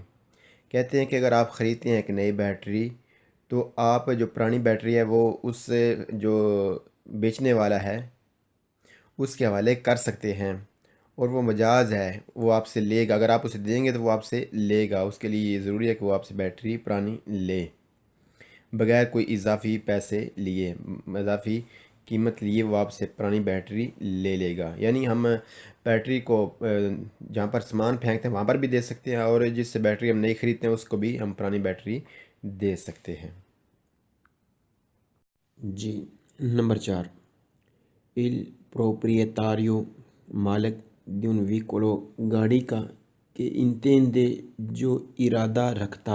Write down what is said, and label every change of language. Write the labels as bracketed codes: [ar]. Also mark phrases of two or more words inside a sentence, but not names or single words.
[ur] کہتے ہیں کہ اگر آپ خریدتے ہیں ایک نئی بیٹری تو آپ جو پرانی بیٹری ہے وہ اس جو بیچنے والا ہے اس کے حوالے کر سکتے ہیں، اور وہ مجاز ہے، وہ آپ سے لے گا، اگر آپ اسے دیں گے تو وہ آپ سے لے گا، اس کے لیے یہ ضروری ہے کہ وہ آپ سے بیٹری پرانی لے بغیر کوئی اضافی پیسے لیے، اضافی قیمت لیے وہ آپ سے پرانی بیٹری لے لے گا۔ یعنی ہم بیٹری کو جہاں پر سامان پھینکتے ہیں وہاں پر بھی دے سکتے ہیں، اور جس سے بیٹری ہم نہیں خریدتے ہیں اس کو بھی ہم پرانی بیٹری دے سکتے ہیں۔ جی نمبر 4، [it] il proprietario [ur] مالک [it] di un veicolo [ur] گاڑی کا کہ intende جو ارادہ رکھتا ہے، demolirlo